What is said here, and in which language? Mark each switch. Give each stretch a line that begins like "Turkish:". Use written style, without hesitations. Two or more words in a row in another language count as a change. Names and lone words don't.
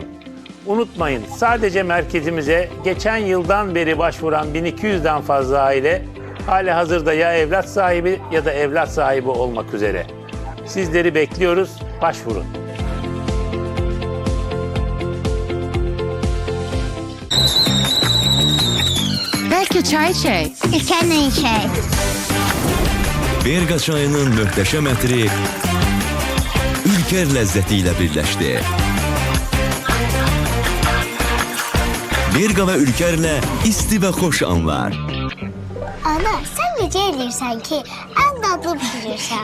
Turkish: Unutmayın, sadece merkezimize geçen yıldan beri başvuran 1200'den fazla aile halihazırda ya evlat sahibi ya da evlat sahibi olmak üzere. Sizleri bekliyoruz, başvurun.
Azerbaijani: Belki çay içək. İlkərlə içək. Berqa çayının möhtəşəm ətri Ülker ləzzəti ilə birləşdi. Berqa və Ülkerlə isti və xoş anlar. Ana, sən necə eləyirsən ki, ən dadlı pişirirsən?